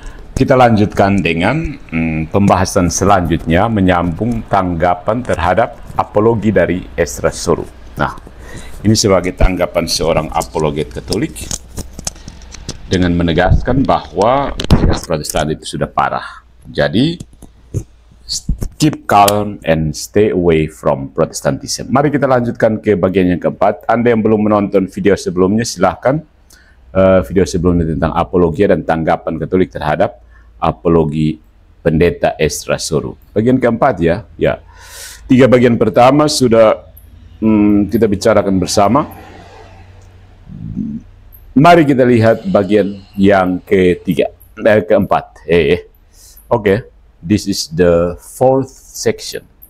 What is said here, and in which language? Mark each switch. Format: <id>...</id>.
<id>Kita lanjutkan dengan pembahasan selanjutnya, menyambung tanggapan terhadap apologi dari Ezra Soru. Nah, ini sebagai tanggapan seorang apologet Katolik dengan menegaskan bahwa Protestan itu sudah parah. Jadi,</id> <en>keep calm and stay away from Protestantism.</en> <id>Mari kita lanjutkan ke bagian yang keempat. Anda yang belum menonton video sebelumnya, silahkan. Video sebelumnya tentang apologia dan tanggapan Katolik terhadap apologi pendeta Ezra Soru. Bagian keempat ya. Tiga bagian pertama sudah kita bicarakan bersama. Mari kita lihat bagian yang keempat. Oke.</id> <en>This is the fourth section.</en>